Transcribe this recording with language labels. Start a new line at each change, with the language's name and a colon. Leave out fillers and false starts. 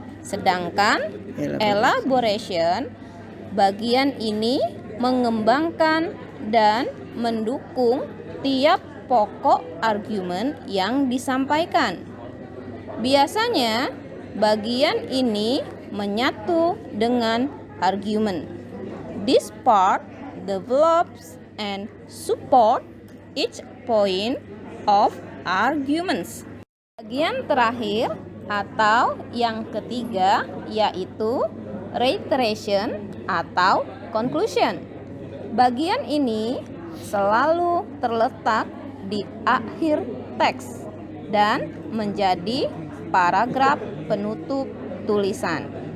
Indonesian: Sedangkan elaboration bagian ini mengembangkan dan mendukung tiap pokok argumen yang disampaikan. Biasanya bagian ini menyatu dengan argumen.
English: This part develops and support each point of arguments.
Indonesian: Bagian terakhir atau yang ketiga yaitu reiteration atau conclusion. Bagian ini selalu terletak di akhir teks dan menjadi paragraf penutup tulisan.